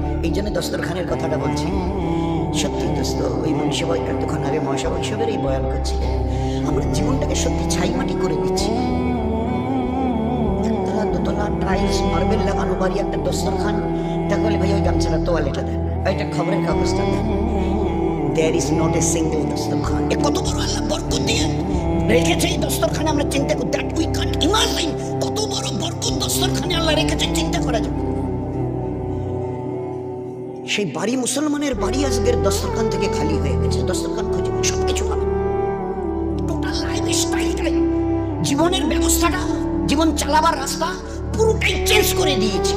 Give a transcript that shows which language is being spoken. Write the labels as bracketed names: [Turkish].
[Bangla] এই জন্য দস্তরখানের কথাটা বলছি। সত্যি দোস্ত, ওই মনীষা ভাই এতক্ষণ আগে মহাসা বৈশবের এই বয়ান করছিলেন, আমরা জীবনটাকে সত্যি ছাই মাটি করে দিচ্ছি। 1 তলা 2 তলা টাইলস মার্বেল লাগানো বাড়ি, একটা দস্তরখান। তাহলে ভাই ওই গামছাটা তোয়ালেটা দেন, ওইটা খবরের কাগজটা দেন। [English] There is not a single দস্তরখান। [Bangla] এ কত বড় আল্লাহ বরকত দিয়ে রেখেছে এই দস্তরখানে, আমরা চিন্তা করি, [English] That we can't imagine. [Bangla] কত বড় বরকত দস্তরখানে আল্লাহ রেখেছে, চিন্তা করা যাবে। সেই বাড়ি, মুসলমানের বাড়ি আজকের দস্তরখান থেকে খালি হয়ে গেছে। দস্তরখান খুঁজে সবকিছু পাবে, টোটাল লাইফ স্টাইলটাই, জীবনের ব্যবস্থাটা, জীবন চালাবার রাস্তা পুরোটাই চেঞ্জ করে দিয়েছে।